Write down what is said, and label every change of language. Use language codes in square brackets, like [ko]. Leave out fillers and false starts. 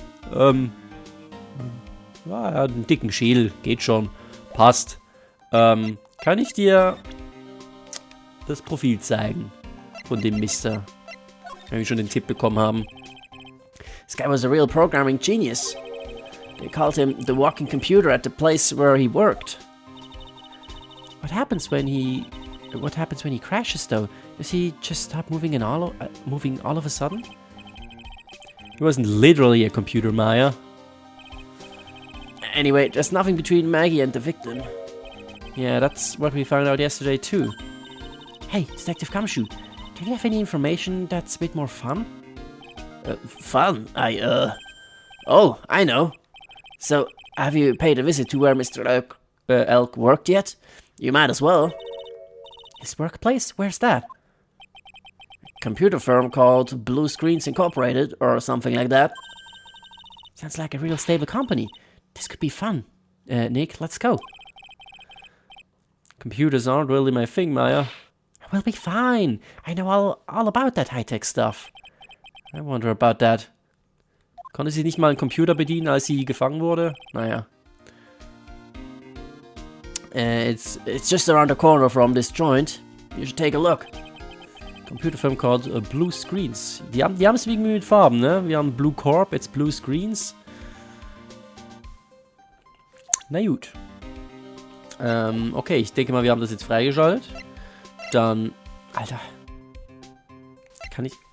[de] Ja, einen dicken Schädel, geht schon. Passt. Kann ich dir das Profil zeigen von dem Mister? Wenn wir schon den Tipp bekommen haben. [en] This guy was a real programming genius. They called him the walking computer at the place where he worked. What happens when he crashes though? Does he just stop moving all of a sudden? He wasn't literally a computer, Maya. Anyway, there's nothing between Maggie and the victim. Yeah, that's what we found out yesterday too. Hey, Detective Gumshoe, do you have any information that's a bit more fun? Fun? Oh, I know. So, have you paid a visit to where Mr. Elk worked yet? You might as well. His workplace? Where's that? Computer firm called Blue Screens Incorporated, or something like that. Sounds like a real stable company. This could be fun. Nick, let's go. Computers aren't really my thing, Maya. We'll be fine. I know all about that high-tech stuff. I wonder about that. [de] Konnte sie nicht mal einen Computer bedienen, als sie gefangen wurde? Naja. [en] It's just around the corner from this joint. You should take a look. Computerfirm called Blue Screens. [de] Die haben es wegen mit Farben, ne? Wir haben Blue Corp, jetzt Blue Screens. Na gut. Okay, ich denke mal, wir haben das jetzt freigeschaltet. Dann... Alter. Kann ich...